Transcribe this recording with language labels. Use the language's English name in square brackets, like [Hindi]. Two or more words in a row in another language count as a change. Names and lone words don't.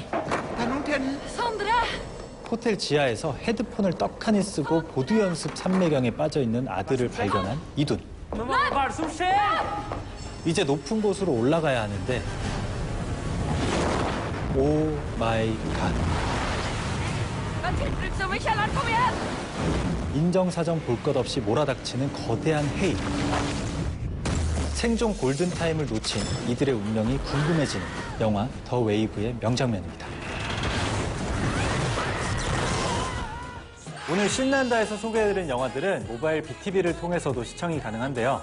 [Korean] Sondre! 호텔 지하에서 헤드폰을 떡하니 쓰고 보드 연습 삼매경에 빠져있는 아들을 발견한 이둔. 이제 높은 곳으로 올라가야 하는데 [English] oh my god. [Norwegian] Det er tilfluktsrom i kjelleren. Kom igjen! [Korean] 인정사정 볼 것 없이 몰아닥치는 거대한 헤일. 생존 골든타임을 놓친 이들의 운명이 궁금해지는 영화 더 웨이브의 명장면입니다. 오늘 신난다에서 소개해드린 영화들은 모바일 BTV를 통해서도 시청이 가능한데요.